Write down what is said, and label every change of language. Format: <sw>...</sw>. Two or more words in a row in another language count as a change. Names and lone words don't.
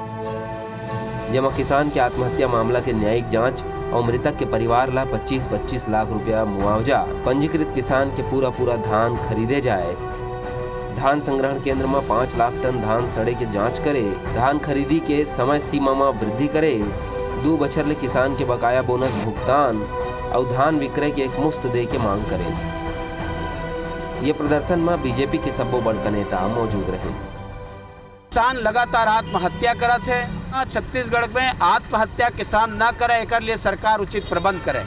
<hne>जेमा किसान के आत्महत्या मामला के न्यायिक जांच और मृतक के परिवार ला 25-25 लाख रुपया मुआवजा, पंजीकृत किसान के पूरा धान खरीदे जाए, धान संग्रहण केंद्र में 5 लाख टन धान सड़े के जांच करे, धान खरीदी के समय सीमा में वृद्धि करे, 2 बछर ले किसान के बकाया बोनस भुगतान और धान विक्रय के एक मुश्त दे के मांग करें। ये प्रदर्शन में बीजेपी के सबो बड़का नेता मौजूद रहे। किसान लगातार आत्महत्या करत है। छत्तीसगढ़ में आत्महत्या किसान न करे, एक लिए सरकार उचित प्रबंध करे।</hne>